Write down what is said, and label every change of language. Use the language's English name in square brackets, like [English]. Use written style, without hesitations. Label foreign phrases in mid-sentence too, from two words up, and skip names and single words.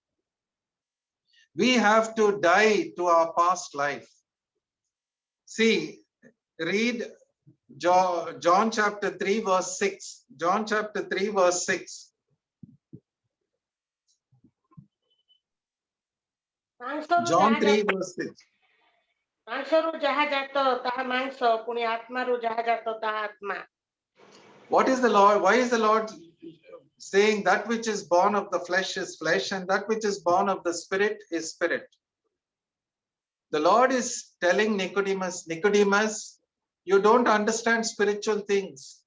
[English] We have to die to our past life. See, read John chapter 3 verse 6. John chapter 3 verse 6. John 3 verse 6. [Odia] ମାଂସରୁ ଯାହା ଜାତ ତାହା ମାଂସ, ପୁଣି ଆତ୍ମାରୁ ଯାହା ଜାତ ତାହା ଆତ୍ମା। [English] What is the Lord? Why is the Lord saying that which is born of the flesh is flesh and that which is born of the spirit is spirit? The Lord is telling Nicodemus, Nicodemus, you don't understand spiritual things.